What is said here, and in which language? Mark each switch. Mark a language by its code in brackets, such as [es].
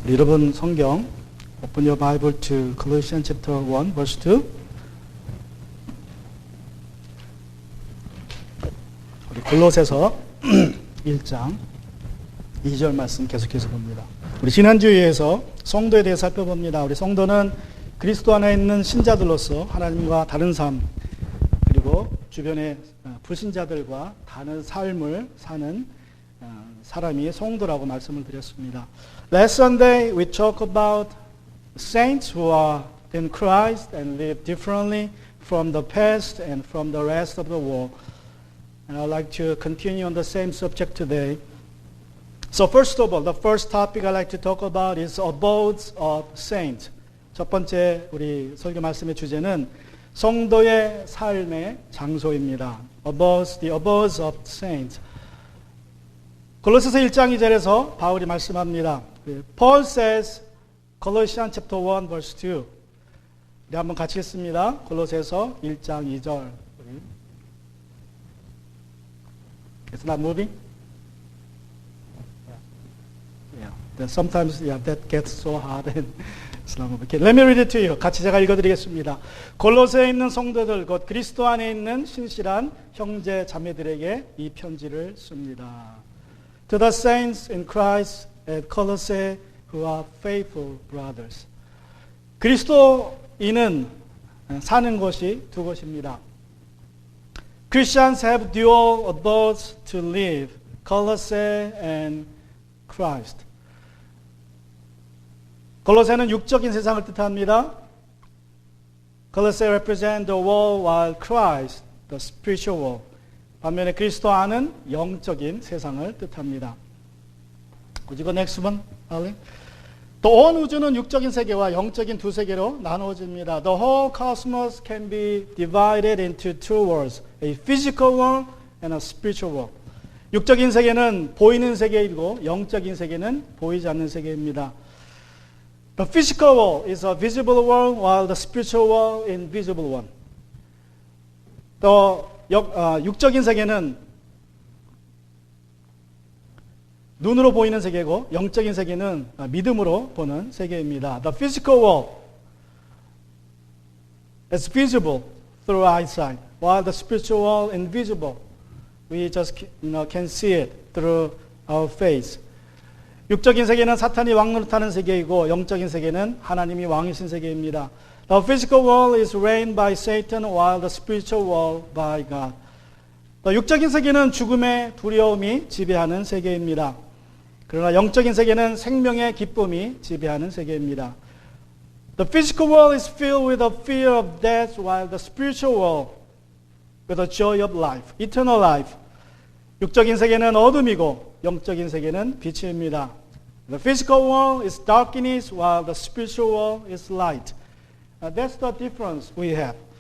[ko] 여러분 성경 [en] Open your Bible to Colossians chapter 1 verse 2. [ko] 우리 골로새서 1장 2절 말씀 계속해서 봅니다. 우리 지난주에서 성도에 대해 살펴봅니다. 우리 성도는 그리스도 안에 있는 신자들로서 하나님과 다른 삶, 그리고 주변의 불신자들과 다른 삶을 사는 사람이 성도라고 말씀을 드렸습니다. [en] Last Sunday we talked about saints who are in Christ and live differently from the past and from the rest of the world. And I'd like to continue on the same subject today. So first of all, the first topic I'd like to talk about is abodes of saints. [ko] 첫 번째 우리 설교 말씀의 주제는 성도의 삶의 장소입니다. [en] The abodes of saints. [ko] 골로새서 1장 2절에서 바울이 말씀합니다. [en] Paul says, Colossians chapter 1 verse 2. [ko] 우리 한번 같이 읽습니다. 골로새서 1장 2절. [en] It's not moving? Yeah. Then sometimes that gets so hard and it's not moving. Okay, let me read it to you. [ko] 같이 제가 읽어드리겠습니다. 골로새에 있는 성도들, 곧 그리스도 안에 있는 신실한 형제 자매들에게 이 편지를 씁니다. [en] To the saints in Christ at Colossae who are faithful brothers. [ko] 그리스도인은 사는 곳이 두 곳입니다. [en] Christians have dual abodes to live, Colossae and Christ. [ko] 골로새는 육적인 세상을 뜻합니다. [en] Colossae represent the world while Christ, the spiritual world. [ko] 반면에 그리스도 안은 영적인 세상을 뜻합니다. [en] Could you go next one, Arlene? [ko] 또 온 우주는 육적인 세계와 영적인 두 세계로 나누어집니다. [en] The whole cosmos can be divided into two worlds, a physical world and a spiritual world. [ko] 육적인 세계는 보이는 세계이고 영적인 세계는 보이지 않는 세계입니다. [en] The physical world is a visible world, while the spiritual world is invisible one. [ko] 또 육적인 세계는 눈으로 보이는 세계고 영적인 세계는 믿음으로 보는 세계입니다. [en] The physical world is visible through eyesight, while the spiritual world is invisible. We just can see it through our face. [ko] 육적인 세계는 사탄이 왕노릇하는 세계이고 영적인 세계는 하나님이 왕이신 세계입니다. [en] The physical world is reigned by Satan, while the spiritual world by God. [ko] 육적인 세계는 죽음의 두려움이 지배하는 세계입니다. 그러나 영적인 세계는 생명의 기쁨이 지배하는 세계입니다. [en] The physical world is filled with the fear of death, while the spiritual world with the joy of life, eternal life. [ko] 육적인 세계는 어둠이고 영적인 세계는 빛입니다. [en] The physical world is darkness, while the spiritual world is light. That's the difference we have.